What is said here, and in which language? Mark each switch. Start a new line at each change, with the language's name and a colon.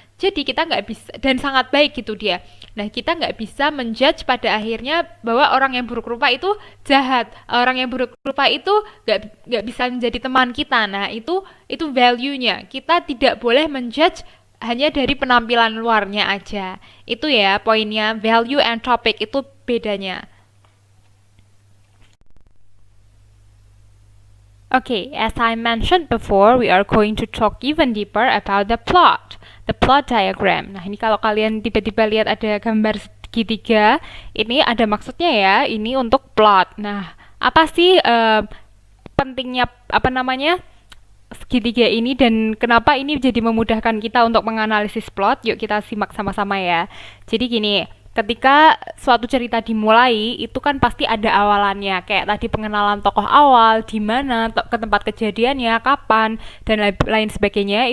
Indonesian: Jadi kita nggak bisa, dan sangat baik gitu dia. Nah, kita nggak bisa menjudge pada akhirnya bahwa orang yang buruk rupa itu jahat, orang yang buruk rupa itu nggak bisa menjadi teman kita. Nah, itu value-nya. Kita tidak boleh menjudge hanya dari penampilan luarnya aja. Itu ya poinnya, value and topic itu bedanya.
English: Okay, as I mentioned before, we are going to talk even deeper about the plot diagram.
Indonesian: Nah, ini kalau kalian tiba-tiba lihat ada gambar segitiga ini ada maksudnya ya, ini untuk plot. Nah, apa sih pentingnya apa namanya segitiga ini dan kenapa ini jadi memudahkan kita untuk menganalisis plot? Yuk kita simak sama-sama ya. Jadi gini, ketika suatu cerita dimulai itu kan pasti ada awalannya, kayak tadi pengenalan tokoh awal, di mana ke tempat kejadiannya, kapan dan lain sebagainya.